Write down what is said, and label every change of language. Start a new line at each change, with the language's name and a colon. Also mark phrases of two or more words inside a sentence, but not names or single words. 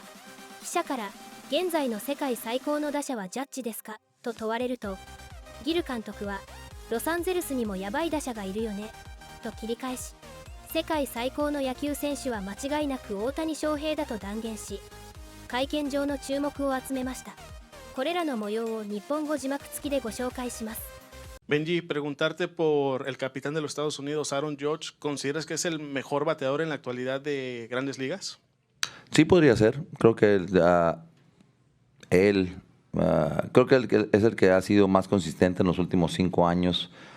Japanese: 記者から現在の世界最高の打者はジャッジですかと問われると、ギル監督はロサンゼルスにもヤバい打者がいるよねと切り返し、世界最高の野球選手は間違いなく大谷翔平だと断言し、会見場の注目を集めました。これらの模様を日本語字幕付きでご紹介します。
Spanish: Benji, preguntarte por el capitán de los Estados Unidos, Aaron Judge. ¿Consideras que es el mejor bateador en la actualidad de Grandes Ligas? Sí, podría ser. Creo que creo que él es el que ha sido más consistente en los últimos 5 años.